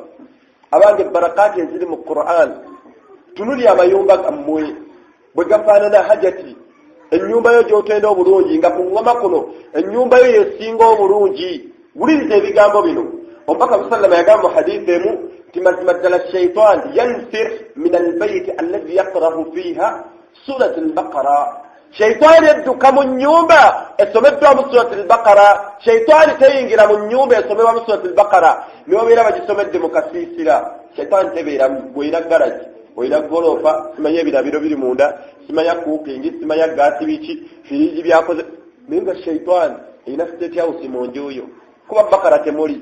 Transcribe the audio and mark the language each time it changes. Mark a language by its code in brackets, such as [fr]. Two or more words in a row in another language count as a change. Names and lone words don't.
[lg] Abange barakaati eziri mu Qur'an, tunuli amayumba gammwe bwe gafaanana hajati. Ennyumba yo gy'otenda obulungi nga ku ngoma kuno ennyumba yo yesinga obulungi. Wuliriza ebigambo bino, omubaka musallama yagamba mu hadiisi emu nti mazima ddala [ar] الشيطان ينفر من البيت الذي يقرأ فيها سورة البقرة. [lg] Shaitan edduka mu nnyumba esomeddwamu surat al-Baqara. Shaitan teyingira mu nnyumba esomebwamu surat al-Baqara n'obeera bagisomedde mu kasiisira. Shaitan tebeera bw'olina garaji, olina golofa, simanya ebirabiro biri munda, simanya cooking, simanya gaasi biki, firiji byakoze. Naye nga Shaitan erina state house mu nju yo, kuba Baqara temuli.